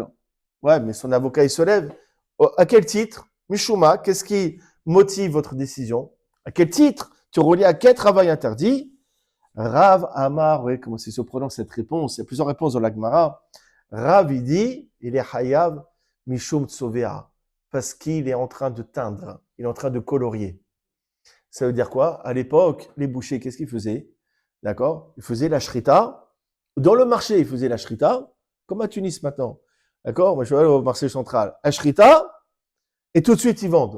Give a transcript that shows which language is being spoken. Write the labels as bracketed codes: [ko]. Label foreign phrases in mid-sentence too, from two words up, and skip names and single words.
[fr] Ouais, mais son avocat, il se lève. À quel titre? Mishuma, qu'est-ce qui motive votre décision? À quel titre? Tu relis à quel travail interdit? Rav Amar, oui, comment se prononce cette réponse? Il y a plusieurs réponses dans la Gemara. Rav, il dit, il est [he] חייב משום צובע, [fr] parce qu'il est en train de teindre, il est en train de colorier. Ça veut dire quoi? À l'époque, les bouchers, qu'est-ce qu'ils faisaient? D'accord? Ils faisaient la shrita. Dans le marché, ils faisaient la shrita, comme à Tunis maintenant. D'accord? Moi, je vais aller au marché central. La shrita, et tout de suite, ils vendent.